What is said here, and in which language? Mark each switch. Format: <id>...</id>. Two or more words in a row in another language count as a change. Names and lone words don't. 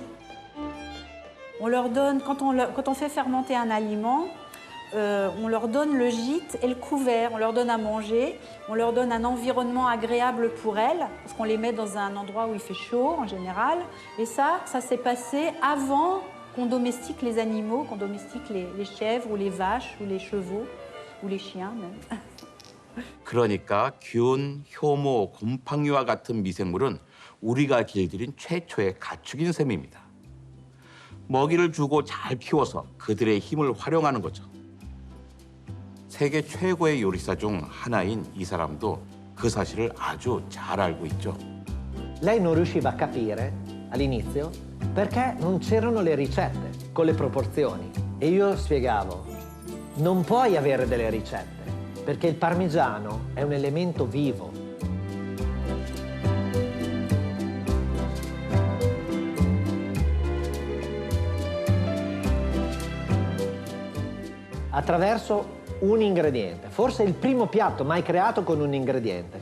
<fr>On leur donne, quand on fait fermenter un aliment, on leur donne le gîte et le couvert, on leur donne à manger, on leur donne un environnement agréable pour elles, parce qu'on les met dans un endroit où il fait chaud en général. Et ça s'est passé avant qu'on domestique les animaux, qu'on domestique les chèvres ou les vaches ou les chevaux ou les chiens même.</fr> <ko>그러니까 균, 효모, 곰팡이와 같은 미생물은 우리가 길들인 최초의 가축인 셈입니다. 먹이를 주고 잘 키워서 그들의 힘을 활용하는 거죠. 세계 최고의 요리사 중 하나인 이 사람도 그 사실을 아주 잘 알고 있죠.</ko> <it>Lei non riusciva a capire all'inizio perché non c'erano le ricette con le proporzioni. E io spiegavo, non puoi avere delle ricette, perché il parmigiano è un elemento vivo. Attraverso un ingrediente, forse il primo piatto mai creato con un ingrediente.</it>